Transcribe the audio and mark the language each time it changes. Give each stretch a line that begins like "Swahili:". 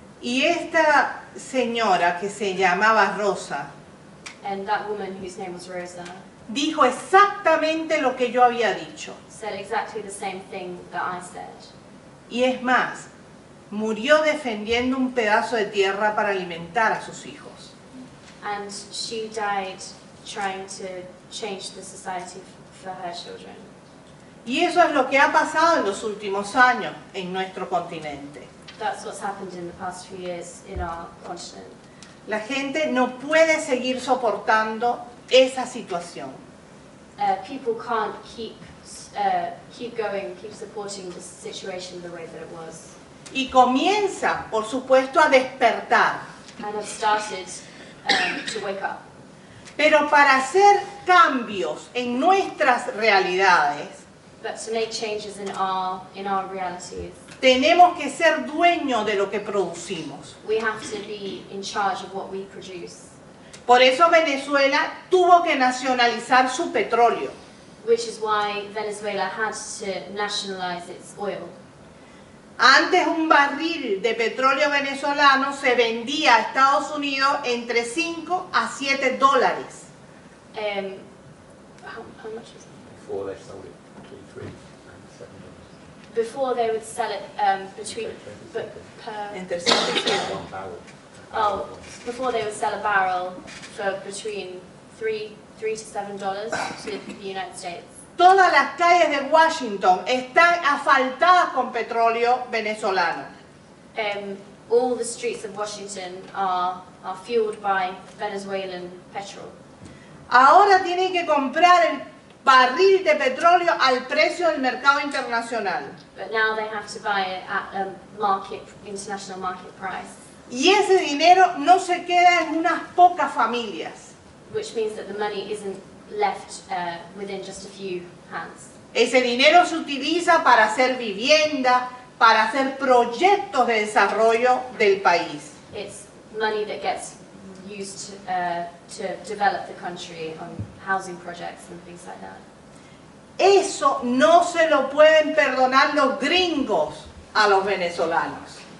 Spanish: Y esta señora que se llamaba Rosa
English: And that woman, whose name was Rosa,
Spanish: dijo exactamente lo que yo había dicho.
English: said exactly the same thing that I said.
Spanish: Y es más, murió defendiendo un pedazo de tierra para alimentar a sus hijos.
English: And she died trying to change the society for her children.
Spanish: Y eso es lo que ha pasado en los últimos años en nuestro continente.
English: That's what's happened in the past few years in our continent.
Spanish: La gente no puede seguir soportando esa situación.
English: People can't keep going, keep supporting the situation the way that it was.
Spanish: Y comienza, por supuesto, a despertar.
English: and have started to wake up.
Spanish: Pero para hacer cambios en nuestras realidades,
English: But to make changes in our realities,
Spanish: tenemos que ser dueños de lo que producimos.
English: we have to be in charge of what we produce.
Spanish: Por eso Venezuela tuvo que nacionalizar su petróleo.
English: Which is why Venezuela had to nationalize its oil.
Spanish: Antes un barril de petróleo venezolano se vendía a Estados Unidos entre 5 a 7 dólares.
English: How much is it? Before they sold it between $3 and $7. Before they would sell it between, but per,
Spanish: Entre 5 y 7.
English: One barrel. oh, before they would sell a barrel for between $3 to $7 to the United States.
Spanish: Todas las calles de Washington están asfaltadas con petróleo venezolano.
English: All the streets of Washington are fueled by Venezuelan petrol.
Spanish: Ahora tienen que comprar el barril de petróleo al precio del mercado internacional.
English: But now they have to buy it at a international market price,
Spanish: Y ese dinero no se queda en unas pocas familias.
English: which means that the money isn't left within just a few hands.
Spanish: Ese dinero se utiliza para hacer vivienda, para hacer proyectos de desarrollo del país.
English: It's money that gets used to develop the country on housing projects and things like that.
Spanish: Eso no se lo pueden perdonar los gringos a los venezolanos.